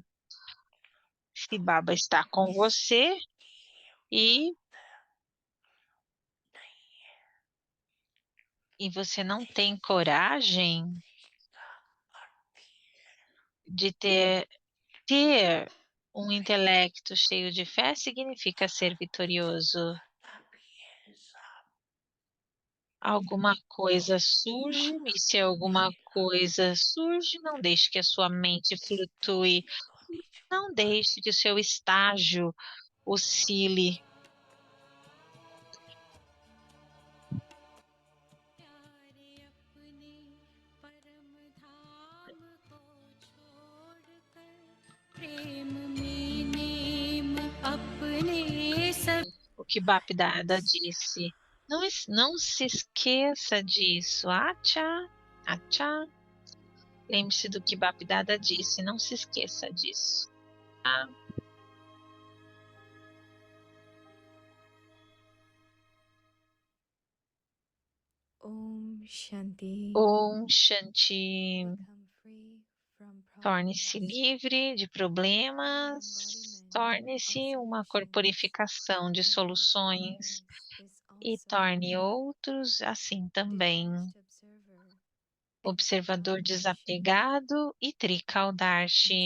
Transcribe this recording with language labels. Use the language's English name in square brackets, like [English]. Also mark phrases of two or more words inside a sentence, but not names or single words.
[Portuguese] Se Baba está com você e, e você não tem coragem de ter um intelecto cheio de fé, significa ser vitorioso. Alguma coisa surge, e se alguma coisa surge, não deixe que a sua mente flutue, não deixe que o seu estágio oscile. [Hindi] प्यारे अपने परम धाम को छोड़कर प्रेम में नेम अपने सब [Portuguese] O que Bapdada disse. Não se esqueça disso. [Hindi] अच्छा, अच्छा. [Portuguese] Lembre-se do que Bapdada disse. Não se esqueça disso. Tá? [Hindi] ओम शांति. ओम शांति. [English] Become free from [Portuguese] Torne-se [English] problems. [Portuguese] livre de problemas. Torne-se uma corporificação de soluções. E torne outros assim também. Observador desapegado e Trikaldarshi.